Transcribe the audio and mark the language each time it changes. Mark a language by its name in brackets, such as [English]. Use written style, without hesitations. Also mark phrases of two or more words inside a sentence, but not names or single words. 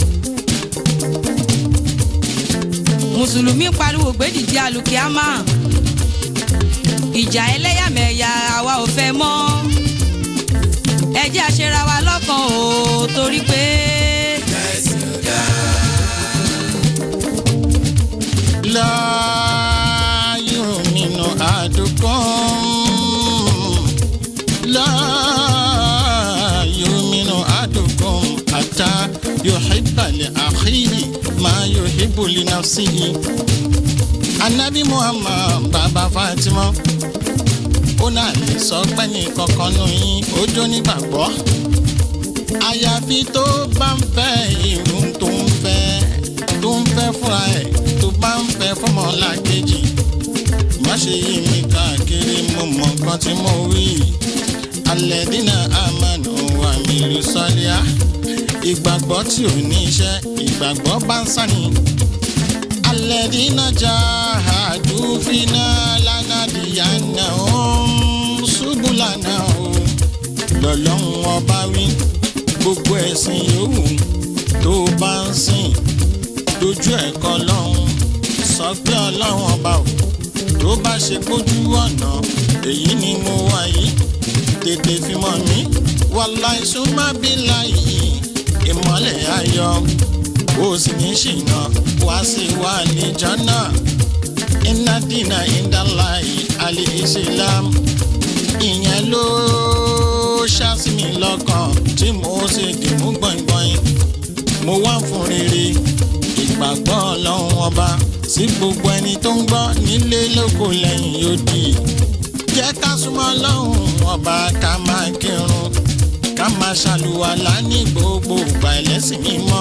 [Yoruba] Mùsùlùmí pariwo gbèdìdì àlùkìámà. Ìjà ẹlẹ́yàmẹ̀yà àwa ò fẹ́ mọ́. Ẹ jẹ́ a ṣera wa lọ́kan o, torí pé ẹ̀sìn ò dá. [Arabic] لا يؤمن أحدكم لا يؤمن أحدكم حتى يحب لأخيه ما يحب لنفسه. [Yoruba] Anabi Muhammad bàbá Fatima ó náà lè sọ pé ní kankan nù yín ojú nígbàgbọ́ àyàfi tó bá ń fẹ́ irú tó ń fẹ́ fúnra ẹ̀ tó bá ń fẹ́ fọmọlàkejì. Má ṣe yí mi káàkiri, mo mọ nǹkan tí mo wí. [Arabic] الذين آمنوا وعملوا الصالحات. [Yoruba] Ìgbàgbọ́ tí ò ní iṣẹ́, ìgbàgbọ́ bá ń sàní. [Arabic] الذين جاهدوا فينا لنهدينهم سبلنا o. [Yoruba] Lọ́lọ́run ọba wí, gbogbo ẹ̀sìn yòówù tó bá ń sìn dojú ẹ̀kọ́ lọ́hùn, sọ pé Ọlọ́run ọba ò tó bá ṣe kójú ọ̀nà èyí ni mo wà yìí, tètè fi mọ̀ mí. [Arabic] والله ثم بالله [Yoruba] ìmọ́lẹ̀ ayọ̀ ó sì ní ṣìnà wá sí wa ní jọ́nà. [Arabic] إن الدين عند الله الإسلام. [Yoruba] Ìyẹn ló ṣáàsì mi lọ́kàn tí mo ṣe dìmú gbọ̀ngbọ̀n. Mo wá fún rere ìgbàgbọ́ Ọlọ́run ọba sí gbogbo ẹni tó ń gbọ́ nílé lóko lẹ́yìn odi. Jẹ́ ká súnmọ́ Ọlọ́run ọba, ká máa kírun, ká máa ṣàlùwàlá ní gbogbo ìgbà ẹlẹ́sìn mímọ́.